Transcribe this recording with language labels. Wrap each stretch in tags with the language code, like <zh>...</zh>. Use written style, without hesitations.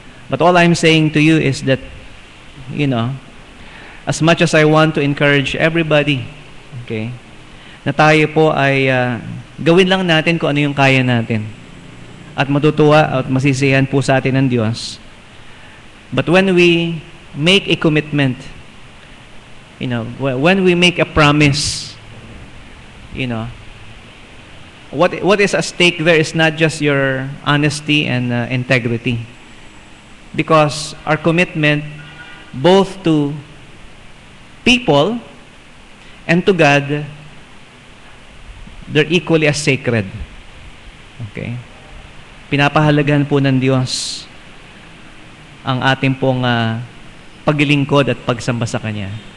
<en>But all I'm saying to you is that, as much as I want to encourage everybody, okay,</en> <tl>na tayo po ay gawin lang natin kung ano yung kaya natin. At matutuwa at masisiyahan po sa atin ng Diyos.</tl> <en>But when we make a commitment, when we make a promise, what is at stake there is not just your honesty and integrity. Because our commitment both to people and to God they're equally as sacred. Okay?</en> <tl>Pinapahalagahan po ng Diyos ang ating pong paglilingkod at pagsamba sa Kanya.</tl>